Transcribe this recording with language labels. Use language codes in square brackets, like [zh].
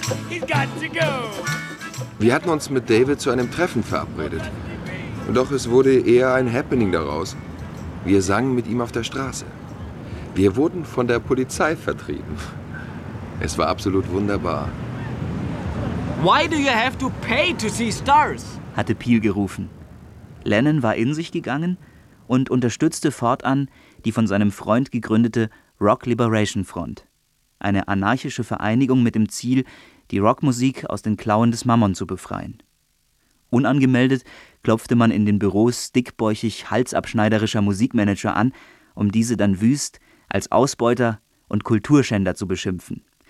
[en] He's got to go. [de] Wir hatten uns mit David zu einem Treffen verabredet. Doch es wurde eher ein Happening daraus. Wir sangen mit ihm auf der Straße. Wir wurden von der Polizei vertrieben. Es war absolut wunderbar. [en] Why do you have to pay to see stars? [de] Hatte Peel gerufen. Lennon war in sich gegangen und unterstützte fortan die von seinem Freund gegründete Rock Liberation Front. Eine anarchische Vereinigung mit dem Ziel, die Rockmusik aus den Klauen des Mammon zu befreien. Unangemeldet klopfte man in den Büros dickbäuchig halsabschneiderischer Musikmanager an, um diese dann wüst als Ausbeuter und Kulturschänder zu beschimpfen.